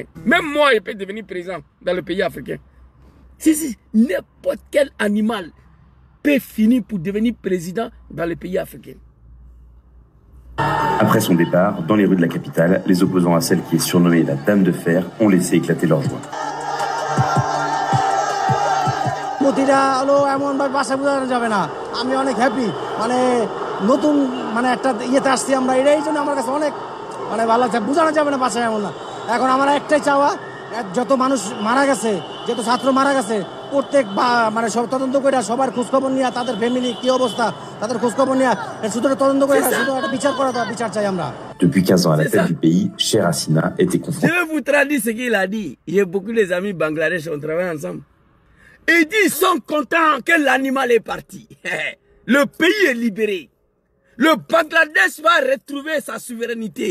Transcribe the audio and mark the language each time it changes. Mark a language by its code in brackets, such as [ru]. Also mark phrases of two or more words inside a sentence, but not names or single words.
[fr] Même moi, je peux devenir président dans le pays africain. Si. N'importe quel animal peut finir pour devenir président dans le pays africain. Après son départ, dans les rues de la capitale, les opposants à celle qui est surnommée la Dame de Fer ont laissé éclater leur joie. [bn] যত মানুষ মারা গেছে যত ছাত্র মারা গেছে প্রত্যেক মানে সব তদন্ত করে সবার খোঁজ খবর নিয়ে তাদের ফ্যামিলি কি অবস্থা তাদের খোঁজ খবর নিয়ে শুধু তদন্ত করে শুধু একটা বিচার করা দাও বিচার চাই আমরা [fr] Depuis 15 ans à la tête du pays, Cher Hassina était confronté. Je vais vous traduire ce qu'il a dit. J'ai beaucoup des amis Bangladesh, on travaille ensemble. Il dit ils sont contents que l'animal est parti. Le pays est libéré. Le Bangladesh va retrouver sa souveraineté.